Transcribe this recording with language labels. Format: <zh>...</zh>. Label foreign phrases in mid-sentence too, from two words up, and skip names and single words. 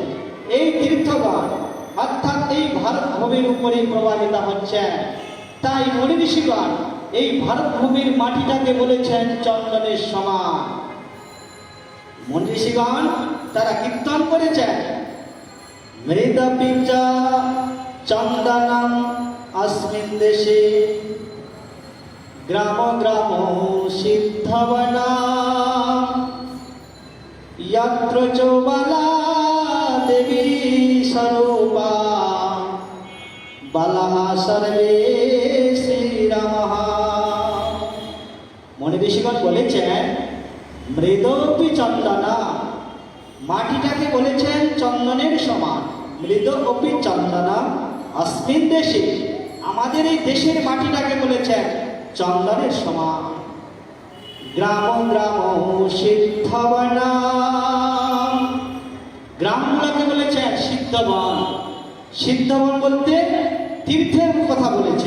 <bn>এই তীর্থগণ অর্থাৎ এই ভারত ভূমির উপরেই প্রবাহিত হচ্ছেন। তাই মুনি ঋষিগণ এই ভারত ভূমির মাটিটাকে বলেছেন চন্দনের সমান। মুনি ঋষিগণ তারা কীর্তন করেছেন,</bn> <sa>মৃদপি চ চন্দনম अस्मिन् देशे ग्राम ग्राम सिद्धवना यत्र च बाला देवी स्वरूपा बालाः सर्वे श्रीरामः।</sa> <bn>মুনি ঋষিগণ বলেছেন</bn> <sa>মৃদপি চন্দনা,</sa> <bn>মাটিটাকে বলেছেন চন্দনের সমান।</bn> <sa>মৃদপি চন্দনা अस्मिन् देशे,</sa> <bn>আমাদের এই দেশের মাটিটাকে বলেছেন চন্দনের সমান।</bn> <sa>গ্রাম গ্রাম সিদ্ধবনা,</sa> <bn>গ্রামগুলোকে বলেছেন সিদ্ধবন। সিদ্ধবন বলতে তীর্থের কথা বলেছেন।</bn>